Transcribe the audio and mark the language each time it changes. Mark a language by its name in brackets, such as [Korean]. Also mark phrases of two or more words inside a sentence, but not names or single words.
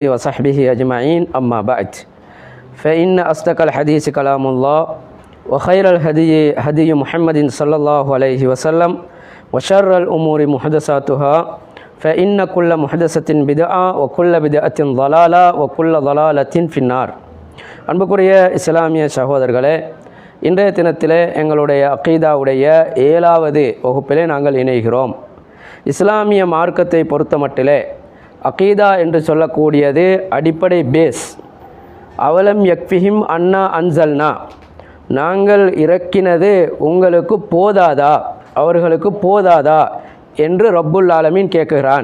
[Arabic] وصحبه أجمعين أما بعد فإن أصدق الحديث كلام الله وخير الهدي هدي محمد صلى الله عليه وسلم وشر الأمور محدثاتها فإن كل محدثة بدعة وكل بدعة ضلالة وكل ضلالة في النار. [Tamil] அன்புக்குரிய இஸ்லாமிய சகோதரர்களே, இன்றைய தினத்திலே எங்களுடைய அகீதாவுடைய 7வது வகுப்பிலே நாங்கள் இணைகிறோம். இஸ்லாமிய மார்க்கத்தை பொறுத்தமட்டிலே அகீதா என்று சொல்லக்கூடியது அடிப்படை பேஸ். [Arabic] أولم يكفهم أنا أنزلنا, [Tamil] நாங்கள் இறக்கினது உங்களுக்கு போதாதா, அவர்களுக்கு போதாதா என்று [Arabic] رب العالمين [Tamil] கேட்குகிறான்.